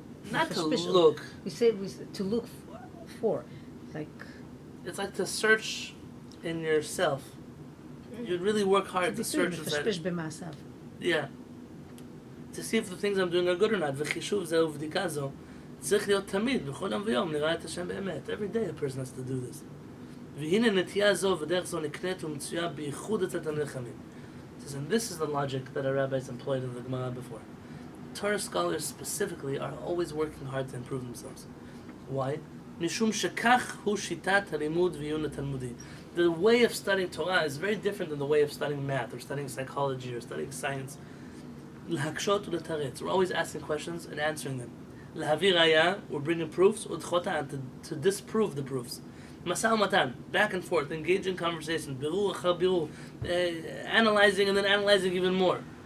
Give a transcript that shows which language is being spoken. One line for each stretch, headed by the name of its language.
English: Not to look. We say to look for. Like... It's like to search in yourself. You'd really work hard to search inside.
Hebrew: מפשפש במעשיו.
English: Yeah. To see if the things I'm doing are good or not.
Hebrew: וחישוב זה ובדיקה זו. צריך להיות תמיד, בכל יום ויום, נראה את השם באמת.
English: Every day a person has to do this.
Hebrew: והנה נטייה זו ודרך זו נקנית ומצויה בייחוד אצל תלמידי חכמים.
English: And this is the logic that our rabbis employed in the Gemara before. Torah scholars specifically are always working hard to improve themselves. Why?
Hebrew: משום שכך הוא שיטת הלימוד ועיון התלמודי.
English: The way of studying Torah is very different than the way of studying math or studying psychology or studying science.
Hebrew: להקשות ולתרץ.
English: We're always asking questions and answering them.
Hebrew: להביא ראיה,
English: we're bringing proofs,
Hebrew: ודחותה,
English: to disprove the proofs.
Hebrew: Masal matan,
English: back and forth, engaging conversation,
Hebrew: birur achar birur,
English: analyzing and then analyzing even more.